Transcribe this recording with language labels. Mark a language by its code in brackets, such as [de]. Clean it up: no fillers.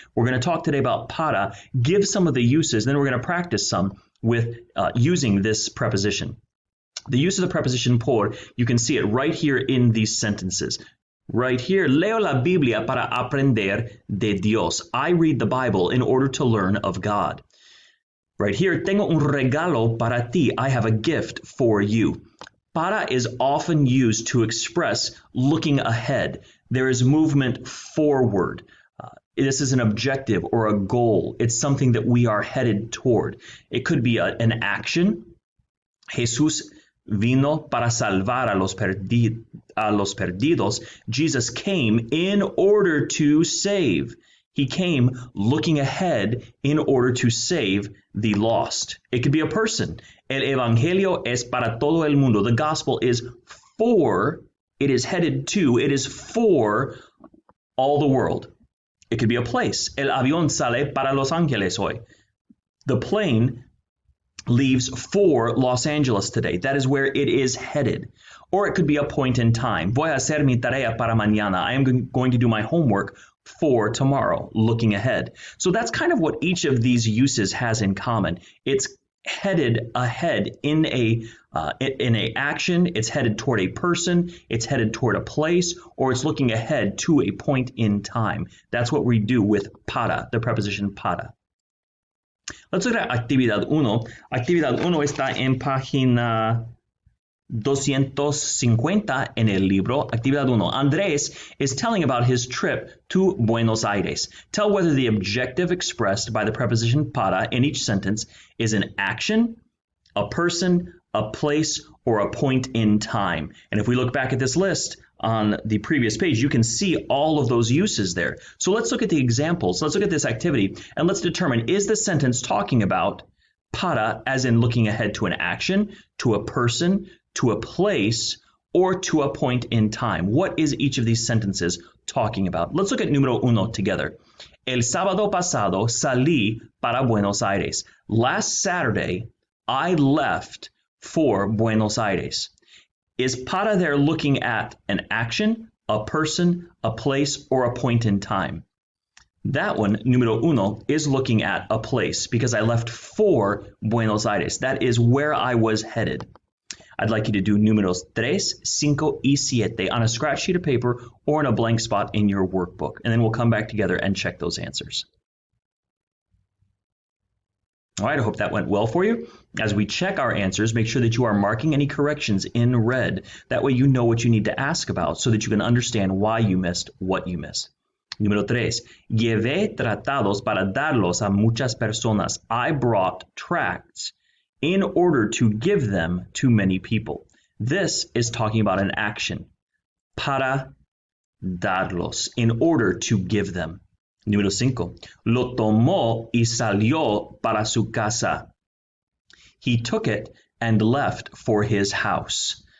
[en] We're going to talk today about para, give some of the uses, then we're going to practice some with using this preposition. The use of the preposition por, you can see it right here in these sentences. [es] Right here, leo la Biblia para aprender de Dios. [en] I read the Bible in order to learn of God. [es] Right here, tengo un regalo para ti. [en] I have a gift for you. Para is often used to express looking ahead. There is movement forward. This is an objective or a goal. It's something that we are headed toward. It could be an action. [es] Jesús vino para salvar a los perdidos. [en] Jesus came in order to save. He came looking ahead in order to save the lost. It could be a person. [es] El evangelio es para todo el mundo. [en] The gospel is for, it is headed to, it is for all the world. It could be a place. [es] El avión sale para Los Ángeles hoy. [en] The plane leaves for Los Angeles today. That is where it is headed. Or it could be a point in time. [es] Voy a hacer mi tarea para mañana. [en] I am going to do my homework for tomorrow, looking ahead. So that's kind of what each of these uses has in common. It's headed ahead in a action, it's headed toward a person, it's headed toward a place, or it's looking ahead to a point in time. That's what we do with para, the preposition para. Let's look at actividad 1. [es] Actividad 1 está en página 250 en el libro. Actividad 1. [en] Andrés is telling about his trip to Buenos Aires. Tell whether the objective expressed by the preposition para in each sentence is an action, a person, a place, or a point in time. And if we look back at this list on the previous page, you can see all of those uses there. So let's look at the examples. Let's look at this activity and let's determine, is the sentence talking about para as in looking ahead to an action, to a person, to a place, or to a point in time? What is each of these sentences talking about? Let's look at número 1 together. [es] El sábado pasado salí para Buenos Aires. [en] Last Saturday, I left for Buenos Aires. Is para there looking at an action, a person, a place, or a point in time? That one, número 1, is looking at a place because I left for Buenos Aires. That is where I was headed. I'd like you to do números 3, 5, y 7 on a scratch sheet of paper or in a blank spot in your workbook. And then we'll come back together and check those answers. All right, I hope that went well for you. As we check our answers, make sure that you are marking any corrections in red. That way you know what you need to ask about so that you can understand why you missed what you missed. Número 3. [es] Llevé tratados para darlos a muchas personas. [en] I brought tracts in order to give them to many people. This is talking about an action. Para darlos, in order to give them. Número 5. [es] Lo tomó y salió para su casa. [en] He took it and left for his house.